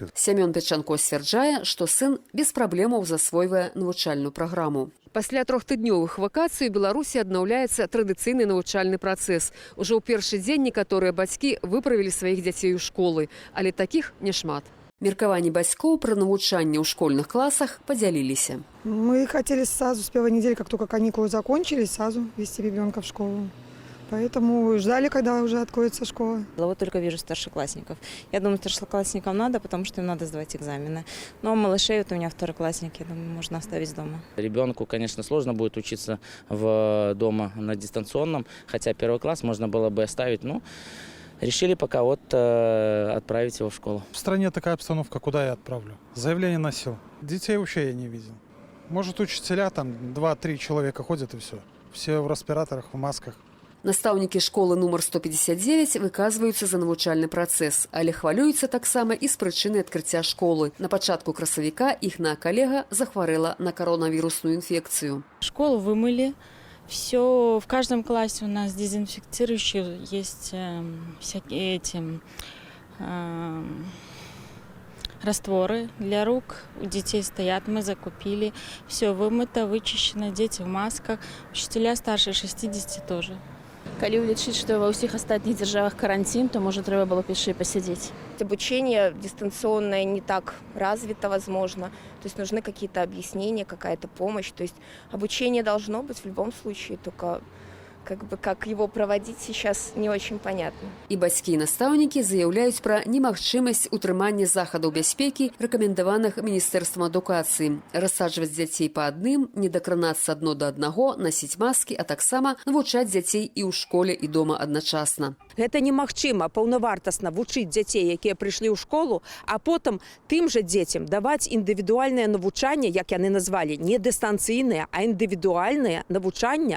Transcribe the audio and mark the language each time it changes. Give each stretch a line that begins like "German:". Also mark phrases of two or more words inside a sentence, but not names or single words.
Belarusian: Сямён Печанко сцвярджае, што сын без праблемаў засвойвае навучальную праграму. Пасля 3-тыднёвых вакацый у Беларусі аднаўляецца традыцыйны навучальны працэс. Ужо ў першы дзень некаторыя бацькі выправілі сваіх дзяцей у школы, але такіх няшмат. Меркаванні бацькоў пра навучанне ў школьных класах подзяліліся.
Russian: Мы хотели сразу с первой недели, как только каникулы закончились, сразу вести ребенка в школу. Поэтому ждали, когда уже откроется школа. Вот только вижу старшеклассников. Я думаю, старшеклассникам надо, потому что им надо сдавать экзамены. Но малышей, вот у меня второклассники, думаю, можно оставить дома. Ребенку, конечно, сложно будет учиться дома на дистанционном, хотя 1 класс можно было бы оставить, ну, решили пока вот отправить его в школу. В стране такая обстановка, куда я отправлю? Заявление носил. Детей вообще я не видел. Может, учителя, там 2-3 человека ходят и все. Все в респираторах, в масках.
Belarusian: Настаўнікі школы нумар 159 выказваюцца за навучальны працэс, але хвалююцца таксама і з прычыны адкрыцця школы. На пачатку красавіка іхная калега захварэла на коронавірусную инфекцию.
Russian: Школу вымыли. Все, в каждом классе у нас дезинфицирующие есть всякие растворы для рук. У детей стоят, мы закупили. Все вымыто, вычищено, дети в масках. Учителя старше 60 тоже.
Belarusian: Калі улічыць, што ва ўсіх астатніх дзяржавах карантин, то,
Russian: может, трэба было пешей посидеть. Обучение дистанционное не так развито, возможно. То есть нужны какие-то объяснения, какая-то помощь. То есть обучение должно быть в любом случае, только как его проводить сейчас не очень понятно.
Belarusian: І бацькі і настаўнікі заяўляюць пра немагчымасць утрымання захадаў бяспекі, рэкамендаваных Міністэрствам адукацыі. Рассаджваць дзяцей па адным, не дакранацца адно да аднаго, насіць маскі, а таксама навучаць дзяцей і ў школе, і дома адначасна. Гэта немагчыма паўнавартасна вучыць дзяцей, якія прыйшлі ў школу, а потым тым жа дзецям даваць індывідуальнае навучанне, як яны назвалі, не дыстанцыйнае, а індывідуальнае навучанне.